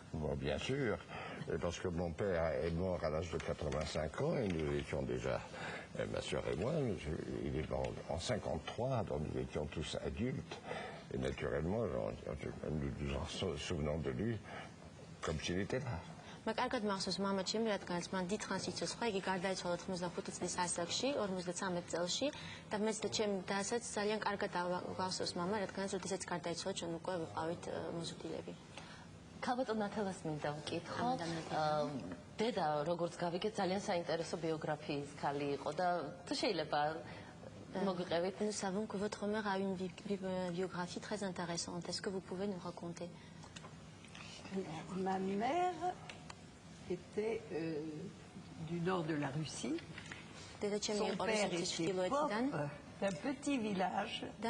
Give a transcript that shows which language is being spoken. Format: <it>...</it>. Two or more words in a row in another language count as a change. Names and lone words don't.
<fr>Bon, bien sûr, parce que mon père est mort à l'âge de 85 ans et nous étions déjà, ma soeur et moi, il est mort en 53, donc nous étions tous adultes. Et naturellement, nous nous en souvenons de lui comme s'il était là.</fr> <ka>Მაკარგად მახსოვს მამაჩემი, რადგანაც მან დიდხანს იცოცხლა, იგი გარდაიცვალა 85 წლის ასაკში, 53 წელში და მეც და ჩემი დასაც ძალიან კარგად გავახსოვს მამა, რადგანაც როდესაც გარდაიცვალა, ჩვენ უკვე ვიყავით მოზრდილები. ქალბატონ ნათელას მინდა ვკითხო. დედა, როგორც გავიგეთ, ძალიან საინტერესო ბიოგრაფიის ქალი იყო და თუ შეიძლება მოგვიყევით.</ka> <fr>Nous savons que votre mère a une biographie très intéressante. Est-ce que vous pouvez nous raconter? Ma mère était du nord de la Russie. Son père était pauvre d'un petit village.</fr>